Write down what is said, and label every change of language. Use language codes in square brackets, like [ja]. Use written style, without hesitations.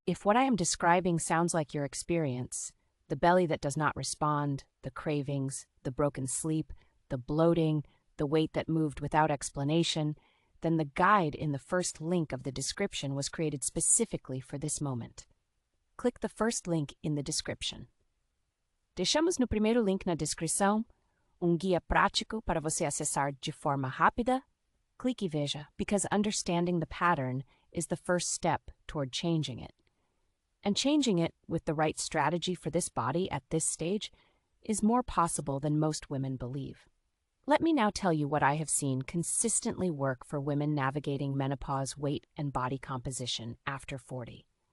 [en] If what I am describing sounds like your experience, the belly that does not respond, the cravings, the broken sleep, the bloating, the weight that moved without explanation, then the guide in the first link of the description was created specifically for this moment. Click the first link in the description. [pt] Deixamos no primeiro link na descrição guia prático para você acessar de forma rápida. Clique e veja, [en] because understanding the pattern is the first step toward changing it. And changing it with the right strategy for this body at this stage is more possible than most women believe. Let me now tell you what I have seen consistently work for women navigating menopause weight and body composition after 40.